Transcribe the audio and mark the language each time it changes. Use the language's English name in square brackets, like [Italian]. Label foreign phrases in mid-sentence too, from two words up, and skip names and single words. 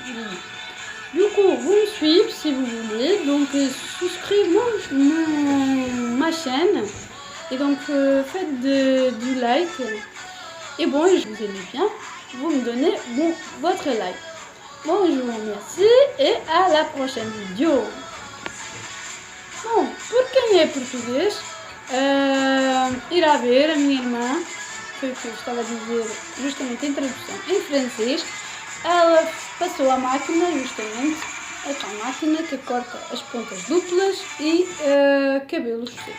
[French] Du coup, vous me suivez si vous voulez, donc souscrivez ma chaîne et donc faites du like. Et bon, je vous aime bien, vous me donnez votre like. Bon, je vous remercie et à la prochaine vidéo. [Portuguese] Bom, por quem é português, irá ver a minha irmã. Foi o que eu estava a dizer justamente em tradução em francês. Ela passou a máquina, justamente, a tal máquina que corta as pontas duplas e cabelos secos.